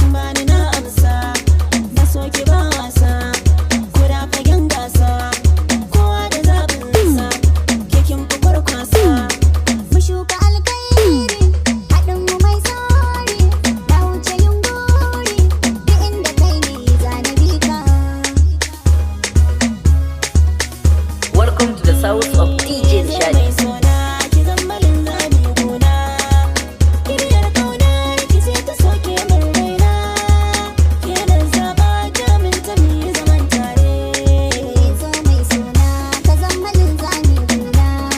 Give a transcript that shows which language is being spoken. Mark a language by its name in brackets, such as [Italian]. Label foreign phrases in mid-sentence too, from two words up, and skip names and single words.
[Hausa] Ba ni na amsa, na so ki ba wasa, kura fagen gasa, kowa da zaɓinsa, ke kin fi kwarkwasa. Mu shuka alkhairi, haɗin mu mai tsari, na wuce yin gori, duk inda kai ni za ni bi ka. [English] Welcome to the sounds of D J Nishadi. [Hausa] Mai sona, ki zama linzami gona. Kiryar ƙaunar ki ce ta soke min raina. Ke nan zaɓa ta min ta mi zaman tare. Zo mai sona, ka zama linzami gona.